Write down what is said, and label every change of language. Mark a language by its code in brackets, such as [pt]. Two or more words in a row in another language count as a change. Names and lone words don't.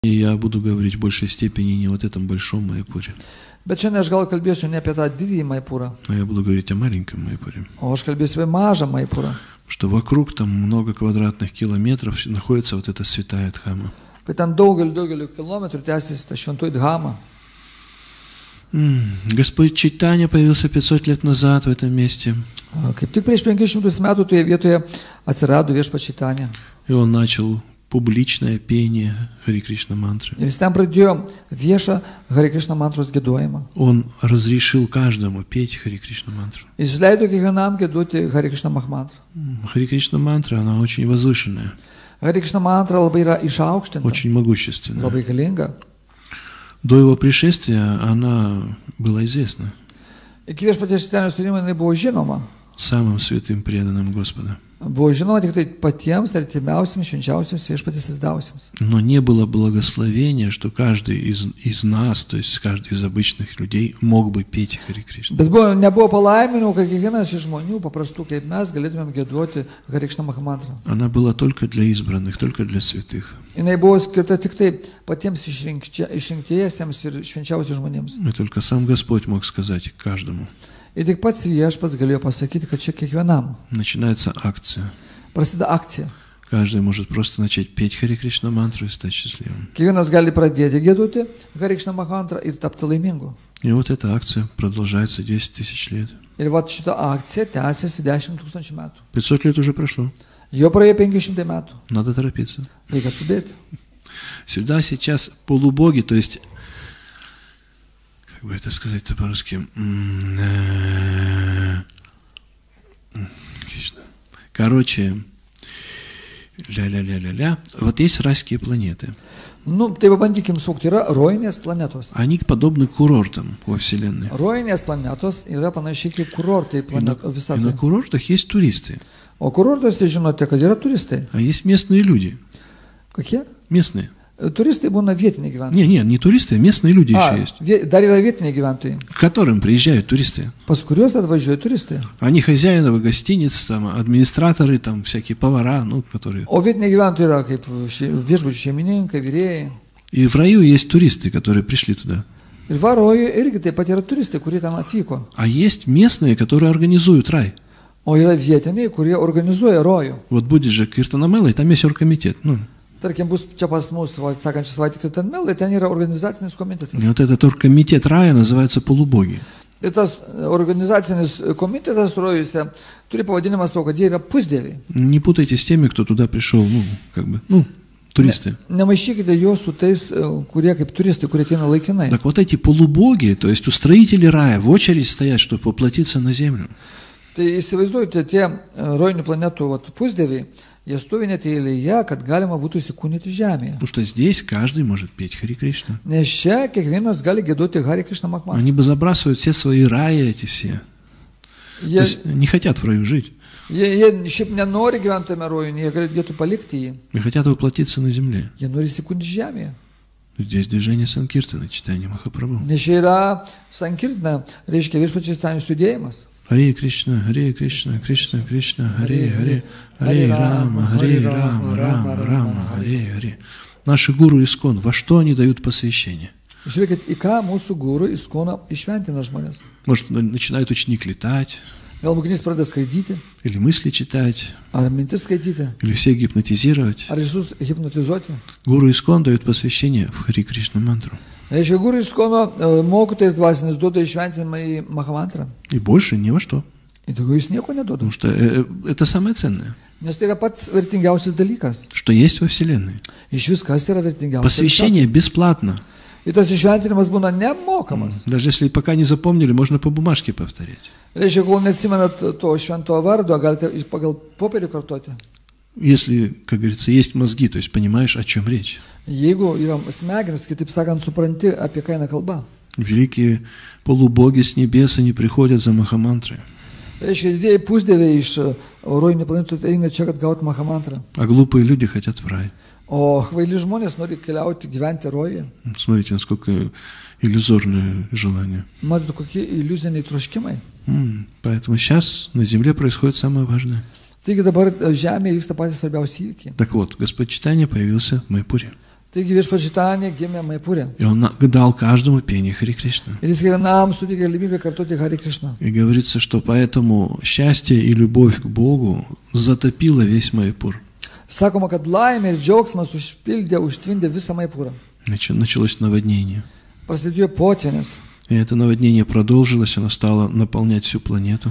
[ru] И я буду говорить в большей степени не вот этом большом Майяпуре, [lt] Bet šiandien aš gal kalbėsiu ne apie tą didįjį Maipūrą, [ru] а я буду говорить о маленьком Майяпуре. [lt] o aš kalbėsiu apie mažą Maipūrą. [ru] Что вокруг там много квадратных километров находится вот эта святая Дхама. [lt] Bet ten daugeliu kilometrų tęsiasi ta šventoji Dhama. [ru] Господь Чайтанья появился 500 лет назад в этом месте. [lt] Kaip tik prieš 500 metų toje vietoje atsirado Viešpats Čaitanija. [ru] И он начал публичное пение Хари Кришна мантры. [lt] Ir jis ten pradėjo viešą Hare Krishna mantros giedojimą. [ru] Он разрешил каждому петь Хари Кришна мантру. [lt] Jis leido kiekvienam giedoti Hare Krishna Mahamantrą. [ru] Хари Кришна мантра, она очень возвышенная, [lt] Hare Krishna mantra labai yra išaukštinta, [ru] очень могущественная. [lt] labai galinga. [ru] До его prишествия она была известна [lt] Iki Viešpaties Čaitanijos atėjimo jinai buvo žinoma. [ru] самым святым преданным Господа. [lt] Buvo žinoma tik tai patiems artimiausiams, švenčiausiams Viešpaties atsidavusiems. [ru] Но не было благословения, что каждый из нас, то есть каждый из обычных людей, мог бы петь Хари Кришна. [lt] Bet nebuvo palaiminimų, kad kiekvienas iš žmonių, paprastų kaip mes, galėtumėm giedoti Hare Krishna Mahamantrą. [ru] Она была только для избранных, только для святых. [lt] Jinai buvo skirta tik tai patiems išrinktiesiems ir švenčiausiams žmonėms. [ru] И только сам Господь мог сказать каждому. [lt] Ir tik pats Viešpats galėjo pasakyti, kad čia kiekvienam. [ru] Начинается акция. [lt] Prasideda akcija. [ru] Каждый может просто начать петь Хари Кришна мантру и стать счастливым. [lt] Kiekvienas gali pradėti giedoti Hare Krishna Mahamantrą ir tapti laimingu. [ru] И вот эта акция продолжается 10 тысяч лет. [lt] Ir vat šita akcija tęsiasi 10 000 metų. [ru] 500 лет уже прошло. [lt] Jo praėjo 500 metų. [ru] Надо торопиться. [lt] Reikia skubėti. [ru] Сюда сейчас полубоги, то есть, как бы это сказать-то по-русски, короче, ля-ля-ля-ля-ля, вот есть райские планеты. [lt] Nu, tai pabandykim suvokti, yra rojinės planetos. [ru] Они подобны курортам во Вселенной. [lt] Rojinės planetos yra panašiai kaip kurortai [ru] И на [lt] visatoje. [ru] курортах есть туристы, [lt] O kurortuose žinote, kad yra turistai. [ru] а есть местные люди. [lt] Kokie? [ru] Местные. [lt] Turistai būna vietiniai gyventojai. [ru] Не туристы, а местные люди еще есть, [lt] Dar yra vietiniai gyventojai, [ru] к которым приезжают туристы. [lt] pas kuriuos atvažiuoja turistai. [ru] Они хозяиновы гостиниц, там, администраторы, там, всякие повара, ну, которые... [lt] O vietiniai gyventojai yra kaip viešbučių šeimininkai, vyrėjai. [ru] И в раю есть туристы, которые пришли туда. [lt] Ir varoje irgi taip pat yra turistai, kurie ten atvyko. [ru] А есть местные, которые организуют рай. [lt] O yra vietiniai, kurie organizuoja rojų. [ru] Вот будет же Киртанамела, и там есть оргкомитет. Ну, [lt] Tarkim, bus čia pas mus, sakančią savaitę Kirtanmelai, ten yra organizacinis komitetas. [ru] и вот этот оргкомитет рая называется полубоги. [lt] Ir tas organizacinis komitetas rojuose turi pavadinimą savo, kad jie yra pusdieviai. [ru] Не путайте с теми, кто туда пришел, ну, как бы, ну, туристы. [lt] Nemaišykite juos su tais, kurie kaip turistai, kurie ateina laikinai. [ru] Так вот эти полубоги, то есть устроители рая, в очередь стоят, чтобы воплотиться на землю. [lt] Tai įsivaizduojate, tie rojinių planetų pusdieviai, jie stovi net eilėje, kad galima būtų įsikūnyti žemėje. [ru] Потому что здесь каждый может петь Хари Кришна. [lt] Nes čia kiekvienas gali giedoti Hare Krishna Mahamantrą. [ru] Они бы забрасывают все свои раи эти все. То есть не хотят в раю жить. [lt] Jie šiaip nenori gyventi tame rojuje, jie galėtų palikti jį. [ru] И хотят воплотиться на земле. [lt] Jie nori įsikūnyti žemėje. [ru] Здесь движение Санкиртана, читание Махапрабху. [lt] Nes čia yra sankirtina, reiškia Viešpaties Čaitanijos judėjimas. [sa] हरे कृष्ण कृष्ण कृष्ण हरे हरे राम राम हरे. [ru] Наши гуру Искон, во что они дают посвящение? [lt] Žiūrėkit, į ką mūsų gūrų Iskoną išventina žmonės. [ru] Может, начинает ученик летать, [lt] Gal mokinys pradeda skraidyti, [ru] или мысли читать, [lt] ar mintis skaityti, [ru] или всех гипнотизировать. [lt] ar visus hipnotizuoti. [ru] Гуру Искон дает посвящение в Хари Кришна мантру. [lt] Reiškia, gūrų Iskono mokytojas dvasinis duoda išventinimą į Mahamantrą. [ru] И больше ни во что. [lt] Ir daugiau jis nieko neduoda. [ru] Потому что это самое ценное, [lt] Nes tai yra pats vertingiausias dalykas. [ru] что есть во Вселенной. [lt] Iš viskas yra vertingiausias. [ru] Посвящение бесплатно. [lt] Ir tas išventinimas būna nemokamas. [ru] Даже если пока не запомнили, можно по бумажке повторять. [lt] Reiškia, kol neatsimenat to šventojo vardo, galite pagal popierį kartoti. [ru] Если, как говорится, есть мозги, то есть понимаешь, о чем речь. [lt] Jeigu yra smegenis, kitaip sakant, supranti, apie ką eina kalba. [ru] Великие полубоги с небес, они приходят за Махамантрой. [lt] Reiškia, didieji pusdieviai iš rojinių planetų eina čia, kad gautų Mahamantrą. [ru] А глупые люди хотят в рай. [lt] O kvaili žmonės nori keliauti, gyventi rojuje. [ru] Смотрите, насколько иллюзорное желание. [lt] Matote, kokie iliuziniai troškimai. [ru] Поэтому сейчас на земле происходит самое важное. [lt] Taigi dabar žemėje vyksta patys svarbiausi įvykiai. [ru] Так вот, Господь Чайтанья появился в Майяпуре. [lt] Taigi Viešpačitanė gimė Maipūre. [ru] И он дал каждому пение Харе Кришна. [lt] Ir jis kiekvienam suteikė galimybę kartoti Hare Krishna. [ru] И говорится, что поэтому счастье и любовь к Богу затопило весь Майпур. [lt] Sakoma, kad laimė ir džiaugsmas užtvindė visą Maipūrą. [ru] Началось наводнение. [lt] Prasidėjo potvynis. [ru] И это наводнение продолжилось, оно стало наполнять всю планету.